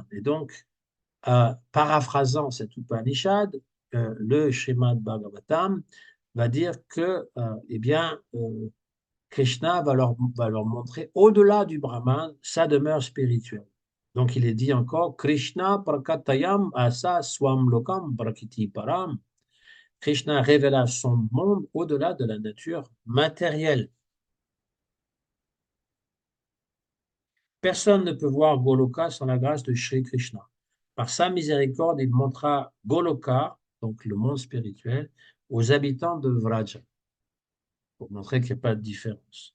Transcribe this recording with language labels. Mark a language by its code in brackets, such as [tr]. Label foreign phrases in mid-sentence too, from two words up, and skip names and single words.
[fr] Et donc, paraphrasant cet Upanishad, le Srimad Bhagavatam va dire que, eh bien, Krishna va leur montrer au-delà du Brahman sa demeure spirituelle. Donc il est dit encore [sa] Krishna prakatayam asa swam lokam prakiti param. [fr] Krishna révéla son monde au-delà de la nature matérielle. Personne ne peut voir Goloka sans la grâce de Sri Krishna. Par sa miséricorde, il montra Goloka, donc le monde spirituel, aux habitants de Vraja, pour montrer qu'il n'y a pas de différence.